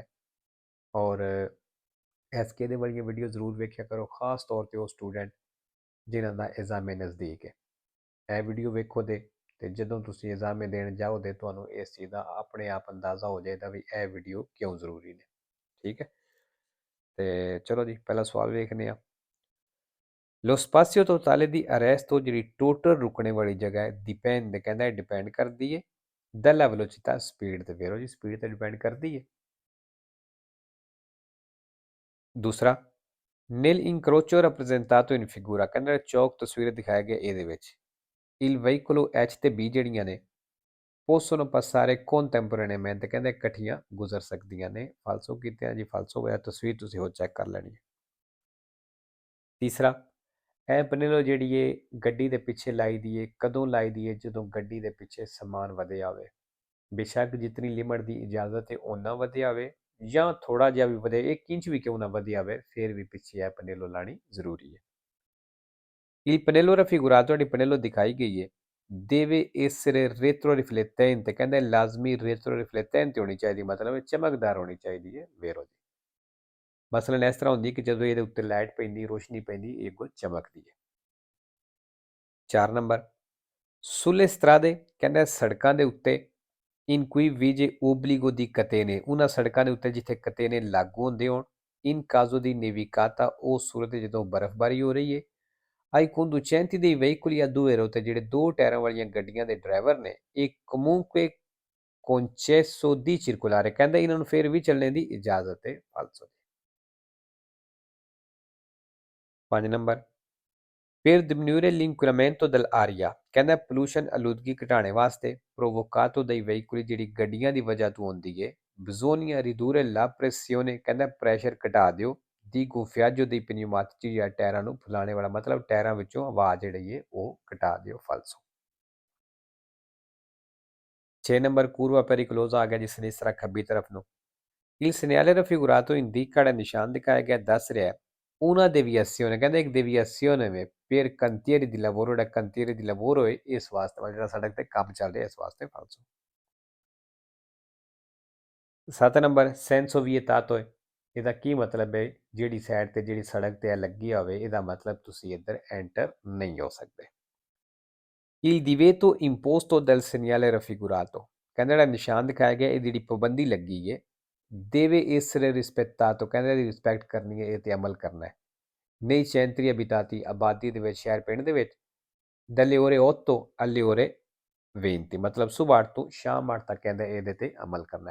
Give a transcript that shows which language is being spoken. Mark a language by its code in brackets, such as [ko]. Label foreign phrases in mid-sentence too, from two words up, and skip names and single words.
[pa] ਔਰ ਐਸਕੇ ਦੇ ਵਾਲੀਆਂ ਵੀਡੀਓ ਜ਼ਰੂਰ ਵੇਖਿਆ ਕਰੋ, ਖਾਸ ਤੌਰ ਤੇ ਉਹ ਸਟੂਡੈਂਟ ਜਿਨ੍ਹਾਂ ਦਾ ਐਗਜ਼ਾਮ ਨਜ਼ਦੀਕ ਹੈ। ਇਹ ਵੀਡੀਓ ਵੇਖੋ ਤੇ ਜਦੋਂ ਤੁਸੀਂ ਐਗਜ਼ਾਮ ਦੇਣ ਜਾਓਗੇ ਤੁਹਾਨੂੰ ਇਸ ਚੀਜ਼ ਦਾ ਆਪਣੇ ਆਪ ਅੰਦਾਜ਼ਾ ਹੋ ਜਾਏਗਾ ਵੀ ਇਹ ਵੀਡੀਓ ਕਿਉਂ ਜ਼ਰੂਰੀ ਨੇ। ਠੀਕ ਹੈ, ਤੇ ਚਲੋ ਜੀ ਪਹਿਲਾ ਸਵਾਲ ਵੇਖਦੇ ਹਾਂ। [it] Lo spazio totale di arresto [pa] ਜਿਹੜੀ ਟੋਟਲ ਰੁਕਣੇ ਵਾਲੀ ਜਗ੍ਹਾ ਹੈ ਡਿਪੈਂਡ ਕਹਿੰਦਾ ਡਿਪੈਂਡ ਕਰਦੀ ਹੈ [it] dalla velocità [pa] ਸਪੀਡ ਤੇ। ਵੇਰੋ ਜੀ ਸਪੀਡ ਤੇ ਡਿਪੈਂਡ ਕਰਦੀ ਹੈ। ਦੂਸਰਾ, [it] nel incrocio rappresentato in figura [pa] ਕਹਿੰਦਾ ਚੌਕ ਤਸਵੀਰ ਦਿਖਾਇਆ ਗਿਆ ਇਹਦੇ ਵਿੱਚ [it] il veicolo H [pa] ਤੇ B ਜਿਹੜੀਆਂ ਨੇ [it] possono passare contemporaneamente [pa] ਕਹਿੰਦੇ ਇਕੱਠੀਆਂ ਗੁਜ਼ਰ ਸਕਦੀਆਂ ਨੇ। ਫਾਲਸੋ ਕੀਤੇ ਜੀ ਫਾਲਸੋ ਹੋਇਆ, ਤਸਵੀਰ ਤੁਸੀਂ ਹੋਰ ਚੈੱਕ ਕਰ ਲੈਣੀ ਹੈ। ਤੀਸਰਾ, ਇਹ ਪਨੇਲੋ ਜਿਹੜੀ ਏ ਗੱਡੀ ਦੇ ਪਿੱਛੇ ਲਾਈ ਦੀ ਏ ਕਦੋਂ ਲਾਈ ਦੀ ਏ ਜਦੋਂ ਗੱਡੀ ਦੇ ਪਿੱਛੇ ਸਮਾਨ ਵਧਿਆ ਹੋਵੇ। ਬੇਸ਼ੱਕ ਜਿਤਨੀ ਲਿਮਟ ਦੀ ਇਜਾਜ਼ਤ ਹੈ ਓਨਾ ਵਧਿਆ ਹੋਵੇ ਜਾਂ ਥੋੜਾ ਜਿਹਾ ਵੀ ਵਧੇ 1 ਇੰਚ ਵੀ ਕਿਉਂ ਨਾ ਵਧਿਆ ਹੋਵੇ ਫਿਰ ਵੀ ਪਿੱਛੇ ਇਹ ਪਨੇਲੋ ਲਾਣੀ ਜ਼ਰੂਰੀ ਹੈ। [it] Il pannello raffigurato [pa] ਤੁਹਾਡੀ ਪਨੇਲੋ ਦਿਖਾਈ ਗਈ ਹੈ [it] deve essere retroriflettente [pa] ਕਹਿੰਦੇ ਲਾਜ਼ਮੀ retroriflettente ਹੋਣੀ ਚਾਹੀਦੀ, ਮਤਲਬ ਚਮਕਦਾਰ ਹੋਣੀ ਚਾਹੀਦੀ ਹੈ। ਵੇਰੋ ਜੀ ਮਸਲਨ ਇਸ ਤਰ੍ਹਾਂ ਹੁੰਦੀ ਕਿ ਜਦੋਂ ਇਹਦੇ ਉੱਤੇ ਲਾਈਟ ਪੈਂਦੀ ਰੋਸ਼ਨੀ ਪੈਂਦੀ ਇਹ ਅੱਗੋਂ ਚਮਕਦੀ ਹੈ। 4 ਨੰਬਰ, [it] sulle strade [pa] ਕਹਿੰਦਾ ਸੜਕਾਂ ਦੇ ਉੱਤੇ [it] in cui vige obbligo di catene [pa] ਉਹਨਾਂ ਸੜਕਾਂ ਦੇ ਉੱਤੇ ਜਿੱਥੇ ਕਤੇਨੇ ਲਾਗੂ ਹੁੰਦੇ ਹੋਣ [it] in caso di nevicata [pa] ਉਹ ਸੂਰਤ ਜਦੋਂ ਬਰਫ਼ਬਾਰੀ ਹੋ ਰਹੀ ਹੈ। [it] ai conducenti dei veicoli a due ruote [pa] ਜਿਹੜੇ ਦੋ ਟਾਇਰਾਂ ਵਾਲੀਆਂ ਗੱਡੀਆਂ ਦੇ ਡਰਾਈਵਰ ਨੇ ਇਹ [it] comunque concesso di circolare [pa] ਕਹਿੰਦਾ ਇਹਨਾਂ ਨੂੰ ਫਿਰ ਵੀ ਚੱਲਣ ਦੀ ਇਜਾਜ਼ਤ ਹੈ। ਫਾਲਸੋ। 5 ਨੰਬਰ, [it] per diminuire l'inquinamento dell'aria [pa] ਕਹਿੰਦਾ ਪੋਲੂਸ਼ਨ ਆਲੂਦਗੀ ਘਟਾਉਣ ਵਾਸਤੇ [it] provocato dai veicoli [pa] ਜਿਹੜੀ ਗੱਡੀਆਂ ਦੀ ਵਜ੍ਹਾ ਤੋਂ ਹੁੰਦੀ ਹੈ [it] bisogna ridurre la pressione [pa] ਕਹਿੰਦਾ ਪ੍ਰੈਸ਼ਰ ਘਟਾ ਦਿਓ ਦੀ [it] gonfiaggio dei pneumatici [pa] ਜਾਂ ਟਾਇਰਾਂ ਨੂੰ ਫੁਲਾਣੇ ਵਾਲਾ ਮਤਲਬ ਟਾਇਰਾਂ ਵਿੱਚੋਂ ਆਵਾਜ਼ ਜਿਹੜੀ ਹੈ ਉਹ ਘਟਾ ਦਿਓ। ਫਾਲਸੋ। 6 ਨੰਬਰ, [it] curva pericolosa [pa] ਆ ਗਿਆ ਜਿਸ ਨੇ ਇਸ ਤਰ੍ਹਾਂ ਖੱਬੀ ਤਰਫ ਨੂੰ [it] il segnale raffigurato indica [pa] ਜਿਹੜਾ ਨਿਸ਼ਾਨ ਦਿਖਾਇਆ ਗਿਆ ਦੱਸ ਰਿਹਾ [it] una deviazione [pa] ਕਹਿੰਦਾ ਇੱਕ deviazione ਵੇ [it] per cantieri di lavoro [pa] ਜਿਹੜਾ [it] cantieri di lavoro [pa] ਹੈ ਇਸ ਵਾਸਤੇ ਜਿਹੜਾ ਸੜਕ ਤੇ ਕੰਮ ਚੱਲ ਰਿਹਾ ਇਸ ਵਾਸਤੇ। ਫਾਲਸੋ। 7 ਨੰਬਰ, [it] senso vietato [pa] ਹੈ ਇਹਦਾ ਕੀ ਮਤਲਬ ਹੈ ਜਿਹੜੀ ਸਾਈਡ ਤੇ ਜਿਹੜੀ ਸੜਕ ਤੇ ਲੱਗੀ ਹੋਵੇ ਇਹਦਾ ਮਤਲਬ ਤੁਸੀਂ ਇੱਧਰ ਐਂਟਰ ਨਹੀਂ ਹੋ ਸਕਦੇ। [it] il divieto imposto dal segnale raffigurato [pa] ਕਹਿੰਦਾ ਜਿਹੜਾ ਨਿਸ਼ਾਨ ਦਿਖਾਇਆ ਗਿਆ ਇਹ ਜਿਹੜੀ ਪਾਬੰਦੀ ਲੱਗੀ ਹੈ [it] deve essere rispettato [pa] ਕਹਿੰਦਾ ਇਹਦੀ ਰਿਸਪੈਕਟ ਕਰਨੀ ਹੈ ਇਹ ਤੇ ਅਮਲ ਕਰਨਾ ਹੈ। [it] nei centri abitati [pa] ਆਬਾਦੀ ਦੇ ਵਿੱਚ ਸ਼ਹਿਰ ਪਿੰਡ ਦੇ ਵਿੱਚ [it] dalle ore 8 alle ore 20 [pa] ਮਤਲਬ ਸਵੇਰ 8 ਤੋਂ ਸ਼ਾਮ 8 ਤੱਕ ਕਹਿੰਦਾ ਇਹਦੇ ਤੇ ਅਮਲ ਕਰਨਾ ਹੈ।